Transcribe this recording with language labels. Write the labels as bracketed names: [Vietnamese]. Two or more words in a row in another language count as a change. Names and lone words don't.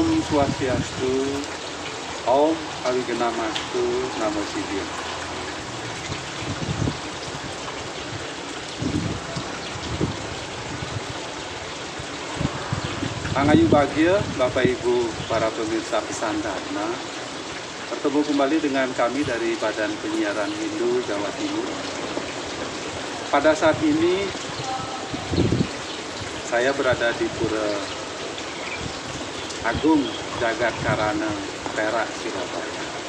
[Balinese] Swastiastu, Om Awigenamastu, Namo Siddhaya. [Indonesian] Pangayu bahagia, Bapak Ibu, para pemirsa Pesan Dharma, bertemu kembali dengan kami dari Badan Penyiaran Hindu Jawa Timur. Pada saat ini, saya berada di Pura Agung Jagat Karana, Perak, Surabaya.